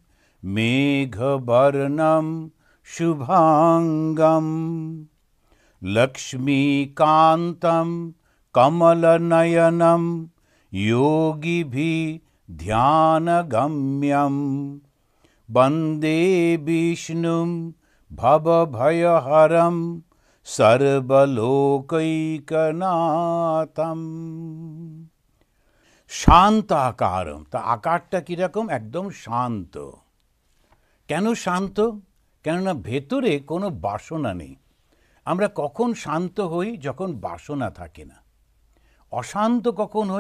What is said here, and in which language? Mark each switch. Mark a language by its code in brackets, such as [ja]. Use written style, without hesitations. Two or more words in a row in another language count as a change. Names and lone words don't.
[sa] मेघवर्णं शुभांगं लक्ष्मीकान्तं कमलनयनं योगिभिः ध्यानगम्यं वन्दे विष्णुं भवभयहरं सर्वलोकैकनाथं। শান্ত আকারম, [bn] তা আকারটা কীরকম? একদম শান্ত। কেন শান্ত? কেননা ভেতরে কোনো বাসনা নেই। আমরা কখন শান্ত হই? যখন বাসনা থাকে না। অশান্ত কখন হই?